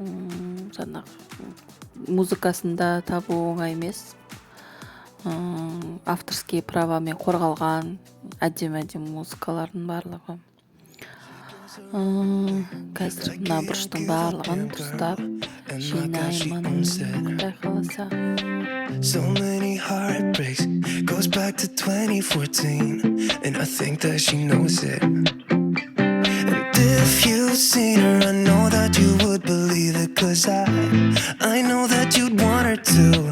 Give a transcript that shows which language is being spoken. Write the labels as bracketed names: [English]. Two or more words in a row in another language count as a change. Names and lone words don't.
[Kazakh] Музыкасында табу оңай емес. Авторские правамен қорғалған әдем музыкалардың барлығы. Қазір мына бұрыштың барлығын дұрыстап жинаймын. Құдай қаласа. [English] So many heartbreaks, goes back to 2014, and I think that she knows it. And if you've seen her, I know that you would believe it, 'cause I know that you'd want her to.